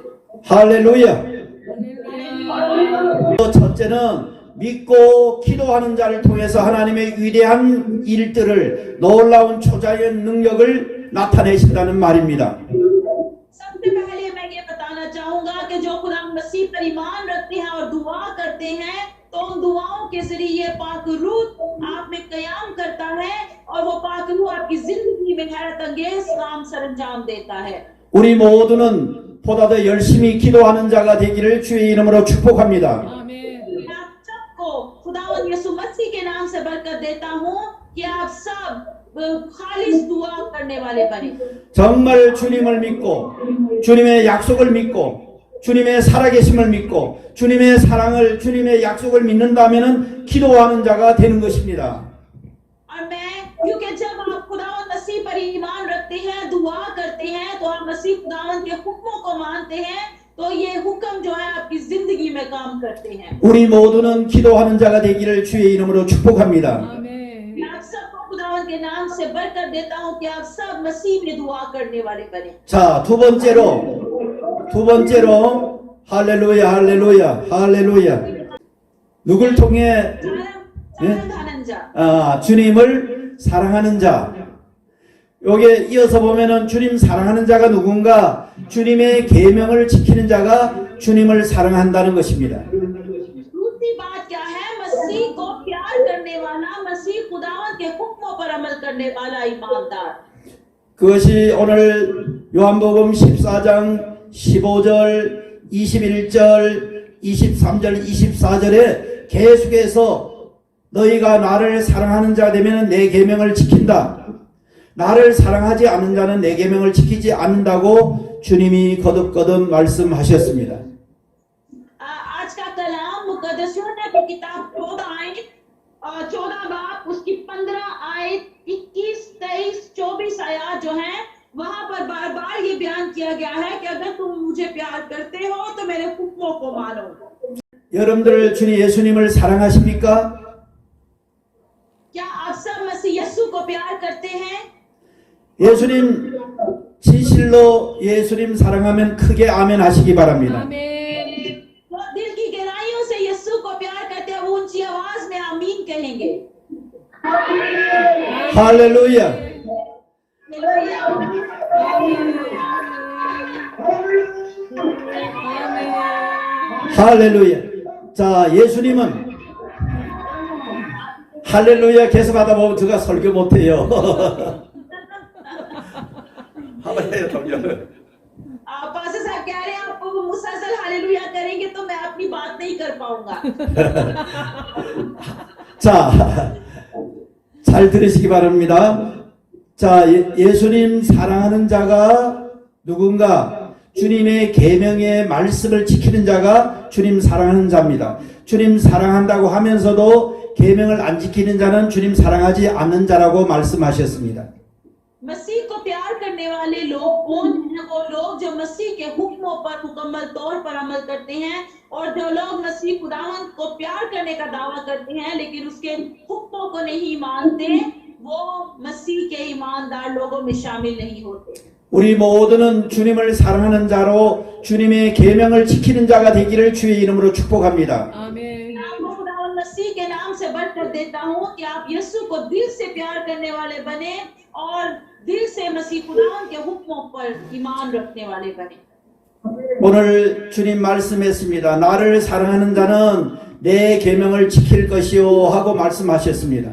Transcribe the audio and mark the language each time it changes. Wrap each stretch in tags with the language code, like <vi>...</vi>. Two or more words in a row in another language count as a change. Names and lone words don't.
<ko>할렐루야. 첫째는 믿고 기도하는 자를 통해서 하나님의 위대한 일들을 놀라운 초자연 능력을 나타내신다는 말입니다.</ko> <ur>سب سے پہلے میں یہ بتانا چاہوں گا کہ جو خدا مسیح پر ایمان رکھتے ہیں اور دعا کرتے ہیں تو ان دعاؤں کے ذریعے پاک روح آپ میں قیام کرتا ہے اور وہ پاک روح آپ کی زندگی میں حیرت انگیز کام سرانجام دیتا ہے.</ur> <ko>우리 모두는 보다 더 열심히 기도하는 자가 되기를 주의 이름으로 축복합니다.</ko> <ur>میں آپ سب کو خداوند یسوع مسیح کے نام سے برکت دیتا ہوں کہ آپ سب خالص دعا کرنے والے بنے.</ur> <ko>정말 주님을 믿고 주님의 약속을 믿고 주님의 살아계심을 믿고 주님의 사랑을 주님의 약속을 믿는다면은 기도하는 자가 되는 것입니다.</ko> <ur>اور میں کیونکہ جب آپ خداوند مسیح پر ایمان رکھتے ہیں دعا کرتے ہیں تو آپ مسیح خداوند کے حکموں کو مانتے ہیں تو یہ حکم جو ہے آپ کی زندگی میں کام کرتے ہیں.</ur> <ko>우리 모두는 기도하는 자가 되기를 주의 이름으로 축복합니다.</ko> <ur>میں آپ سب کو خداوند کے نام سے برکت دیتا ہوں کہ آپ سب مسیح میں دعا کرنے والے بنے.</ur> <ko>자, 두 번째로 할렐루야 할렐루야 할렐루야. 누굴 통해 사랑하는 자, 주님을 사랑하는 자. 여기에 이어서 보면은 주님 사랑하는 자가 누군가? 주님의 계명을 지키는 자가 주님을 사랑한다는 것입니다.</ko> <ur>دوسری بات کیا ہے? مسیح کو پیار کرنے والا، مسیح خداوند کے حکموں پر عمل کرنے والا ایماندار.</ur> <ko>그것이 오늘 요한복음 14장 15절, 21절, 23절, 24절에 계속해서 너희가 나를 사랑하는 자 되면 내 계명을 지킨다. 나를 사랑하지 않는 자는 내 계명을 지키지 않는다고 주님이 거듭거듭 말씀하셨습니다.</ko> <ur>آج کا کلام مقدس یوحنا کی کتاب 14 باب اس کی 15 آیت 21، 23، 24 آیت جو ہے وہاں پر بار بار یہ بیان کیا گیا ہے کہ اگر تم مجھے پیار کرتے ہو تو میرے حکموں کو مانو.</ur> <ko>여러분들 주님 예수님을 사랑하십니까?</ko> <ur>کیا آپ سب مسیح یسوع کو پیار کرتے ہیں?</ur> <ko>예수님 진실로 예수님 사랑하면 크게 아멘 하시기 바랍니다.</ko> <ur>وہ دل کی گہرائیوں سے یسوع کو پیار کرتے ہیں وہ اونچی آواز میں آمین کہیں گے.</ur> <ko>할렐루야. 할렐루야. 자, 예수님은 할렐루야 계속하다 보면 제가 설교 못해요. 한번 해요, 동료.</ko> <ur>پاسٹر صاحب کہہ رہے ہیں آپ آپ مسلسل ہالیلویا کریں گے تو میں اپنی بات نہیں کر پاؤں گا.</ur> <ko>자, 잘 들으시기 바랍니다. 자, 예수님 사랑하는 자가 누군가? 주님의 계명의 말씀을 지키는 자가 주님 사랑하는 자입니다. 주님 사랑한다고 하면서도 계명을 안 지키는 자는 주님 사랑하지 않는 자라고 말씀하셨습니다.</ko> <ur>مسیح کو پیار کرنے والے لوگ کون ہیں? وہ لوگ جو مسیح کے حکموں پر مکمل طور پر عمل کرتے ہیں، اور جو لوگ مسیح خداوند کو پیار کرنے کا دعویٰ کرتے ہیں لیکن اس کے حکموں کو نہیں مانتے، وہ مسیح کے ایماندار لوگوں میں شامل نہیں ہوتے.</ur> <ko>우리 모두는 주님을 사랑하는 자로 주님의 계명을 지키는 자가 되기를 주의 이름으로 축복합니다. 아멘.</ko> <ur>آپ کو خداوند مسیح کے نام سے بڑھ کر دیتا ہوں کہ آپ یسوع کو دل سے پیار کرنے والے بنے اور دل سے مسیح خداوند کے حکموں پر ایمان رکھنے والے بنے.</ur> <ko>오늘 주님 말씀했습니다. 나를 사랑하는 자는 내 계명을 지킬 것이요 하고 말씀하셨습니다.</ko>